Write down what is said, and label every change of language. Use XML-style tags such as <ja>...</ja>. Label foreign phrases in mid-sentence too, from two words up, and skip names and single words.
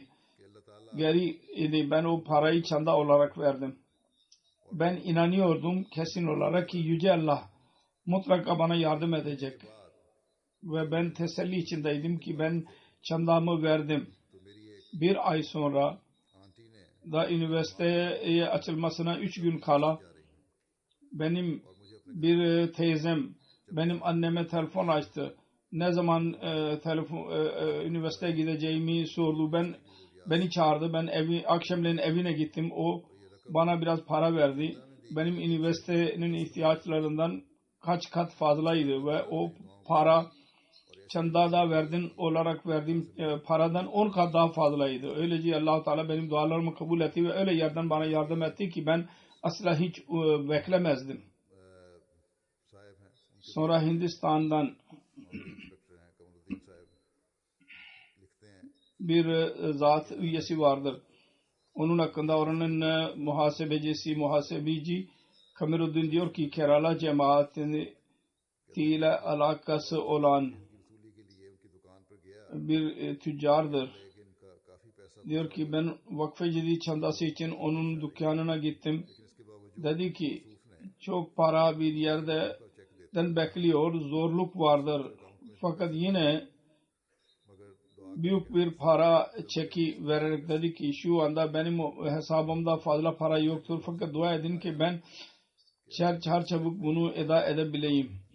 <tr>Geri idi. Ben o parayı çanda olarak verdim. Ben inanıyordum kesin olarak ki Yüce Allah mutlaka bana yardım edecek. Ve ben teselli içindeydim ki ben çandamı verdim. Bir ay sonra</tr> <ur>آنٹی نے</ur> <tr>da üniversiteye açılmasına 3 gün kala benim bir teyzem benim anneme telefon açtı. Ne zaman üniversiteye gideceğimi sordu. Beni çağırdı. Ben akşamleyin evine gittim. O bana biraz para verdi. Benim üniversitenin ihtiyaçlarından kaç kat fazlaydı ve o para çandada verdiğim paradan 10 kat daha fazlaydı. Öylece Allah-u Teala benim dualarımı kabul etti ve öyle yerden bana yardım etti ki ben asla hiç beklemezdim.</tr> <ur>صاحب ہیں,</ur> <tr>Sonra Hindistan'dan</tr> <ur>انسپکٹر ہیں، قمرالدین صاحب لکھتے ہیں</ur> <tr>bir zat üyesi vardır. Onun hakkında oranın muhasebici Kamiruddin diyor ki Kerala cemaatiyle alakası olan</tr> <ur>رسولی کے لیے ان کی دکان پر گیا</ur> <tr>bir tüccardır.</tr> <ur>لیکن ان کا کافی پیسہ</ur> <tr>Diyor ki ben vakfe ciddi çandası için onun dükkanına gittim.</tr> <ur>اس کے باوجود</ur> <tr>Dedi ki çok para bir yerden bekliyor, zorluk vardır. Fakat yine büyük bir para çeki vererek dedi ki şu anda benim hesabımda fazla para yoktur. Fakat dua edin ki ben çabuk bunu eda edebileyim.</tr>